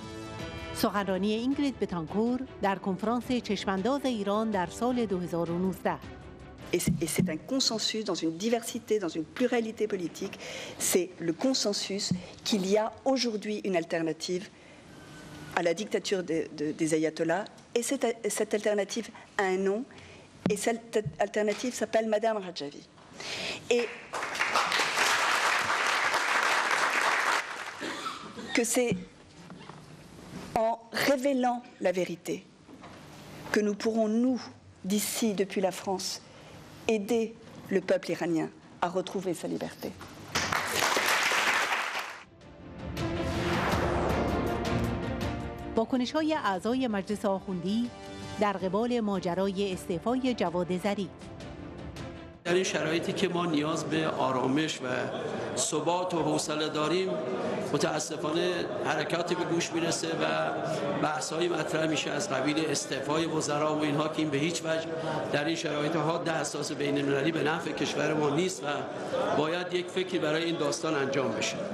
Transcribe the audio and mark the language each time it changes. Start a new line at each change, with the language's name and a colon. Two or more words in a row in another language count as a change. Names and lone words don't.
Persian: سخنرانی اینگرید بتانکور در کنفرانس چشمانداز ایران در سال 2019.
French: Et c'est un consensus dans une diversité, dans une pluralité politique. C'est le consensus qu'il y a aujourd'hui une alternative à la dictature des ayatollahs. Et cette alternative a un nom. Et cette alternative s'appelle Madame Rajavi. Et que c'est en révélant la vérité que nous pourrons, nous, d'ici, depuis la France, aider le peuple iranien à retrouver sa liberté.
Persian: واکنش‌های اعضای مجلس آخوندی در قبال ماجرای استعفای جواد ظریف. در این شرایطی که ما نیاز به آرامش و ثبات و حوصله داریم، متاسفانه حرکاتی به گوش میرسه و بحث‌های مطرح میشه از قبیل استعفای وزرا و اینها که این به هیچ وجه در این شرایط حاد حساس بین‌المللی به نفع کشور ما نیست و باید یک فکری برای این داستان انجام بشه.